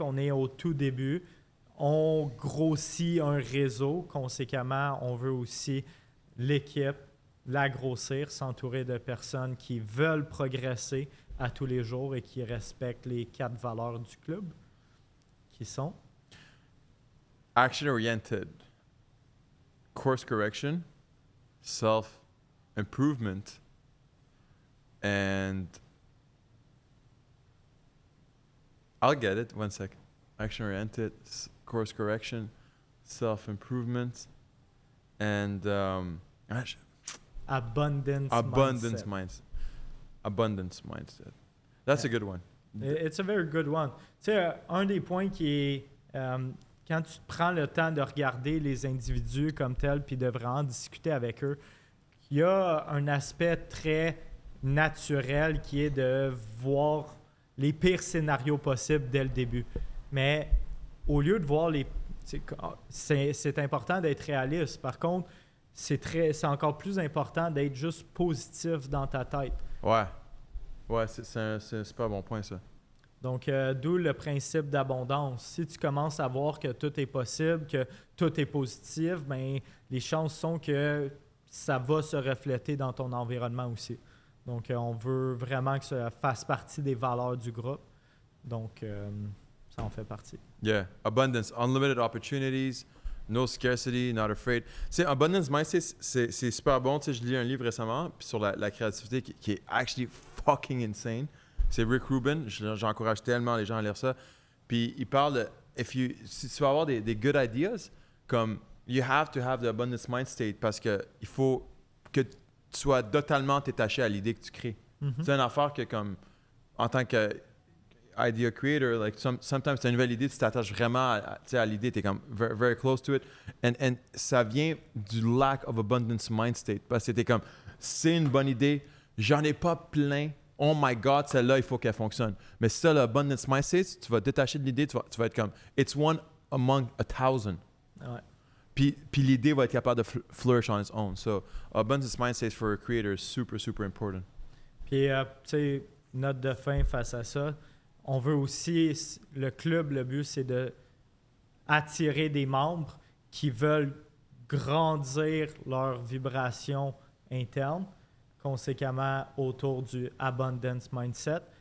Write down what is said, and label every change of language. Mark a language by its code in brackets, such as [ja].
[fr] On est au tout début. On grossit un réseau. Conséquemment, on veut aussi l'équipe, la grossir, s'entourer de personnes qui veulent progresser à tous les jours et qui respectent les 4 valeurs du club, qui sont [en] action-oriented, course correction, self-improvement, and I'll get it, one sec. Action-oriented, course correction, self-improvement, and abundance mindset. Abundance mindset. That's a good one. It's a very good one. [fr] Tu sais, un des points qui est quand tu prends le temps de regarder les individus comme tels puis de vraiment discuter avec eux, il y a un aspect très naturel qui est de voir les pires scénarios possibles dès le début. Mais au lieu de voir c'est important d'être réaliste. Par contre, c'est encore plus important d'être juste positif dans ta tête. Ouais, c'est un super bon point, ça. Donc, d'où le principe d'abondance. Si tu commences à voir que tout est possible, que tout est positif, bien, les chances sont que ça va se refléter dans ton environnement aussi. Donc, on veut vraiment que ça fasse partie des valeurs du groupe. Donc, ça en fait partie. [en] Yeah, abundance, unlimited opportunities, no scarcity, not afraid. [fr] C'est abundance mindset, c'est super bon. Tu sais, je lis un livre récemment puis sur la créativité qui est actually fucking insane. C'est Rick Rubin. J'encourage tellement les gens à lire ça. Puis il parle de si tu veux avoir des good ideas, comme you have to have the abundance mind state parce que il faut que tu sois totalement détaché à l'idée que tu crées. Mm-hmm. C'est une affaire que comme en tant que idea creator, like sometimes tu as une nouvelle idée, tu t'attaches vraiment à l'idée, tu es comme very, very close to it. [en] And ça vient du lack of abundance mind state. [fr] Parce que tu es comme, c'est une bonne idée, j'en ai pas plein, oh my God, celle-là, il faut qu'elle fonctionne. Mais si tu as l'abundance mind state, tu vas te détacher de l'idée, tu vas être comme, it's one among 1,000. Ouais. Puis l'idée va être capable de flourish on its own. [en] So, abundance mind state for a creator is super, super important. [fr] Puis, tu sais, note de fin face à ça, on veut aussi, le club, le but, c'est de attirer des membres qui veulent grandir leur vibration interne, conséquemment autour du abundance mindset.